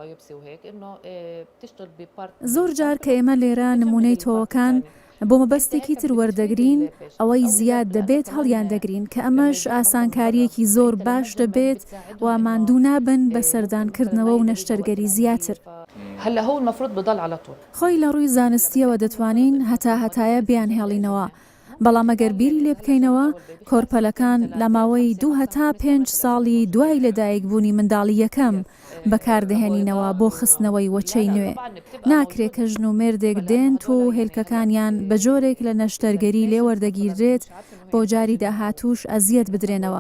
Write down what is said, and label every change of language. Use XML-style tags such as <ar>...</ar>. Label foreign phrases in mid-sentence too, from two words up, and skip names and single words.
<ckb>زۆر جار کە ئێمە لێرە نمونەی تۆوەکان بۆ مەبەستێکی تر وەردەگرین ئەوەی زیاد دەبێت هەڵیان دەگرین کە ئەمەش ئاسانکاریەکی زۆر باش دەبێت و ماندوو نابن بە سەردانکردنەوە و نەشتەرگەری زیاتر.</ckb> <ar>هلا هو المفروض بضل على طول.</ar> <ckb>خۆی لە ڕووی زانستیەوە دەتوانین هەتایە بیان هێڵینەوە. بەڵام ئەگەر بیری لێ بکەینەوە کۆرپەلەکان لە ماوەی 2 هەتا 5 ساڵی دوای لەدایکبوونی منداڵی یەکەم بەکاردەهێنینەوە بۆ خستنەوەی وەچەی نوێ. ناکرێت کە ژن و مێردێک دێن تۆ هێلکەکانیان بە جۆرێک لە نەشتەرگەری لێوەردەگیردرێت بۆ جاری داهاتوش ئەزیەت بدرێنەوە.</ckb>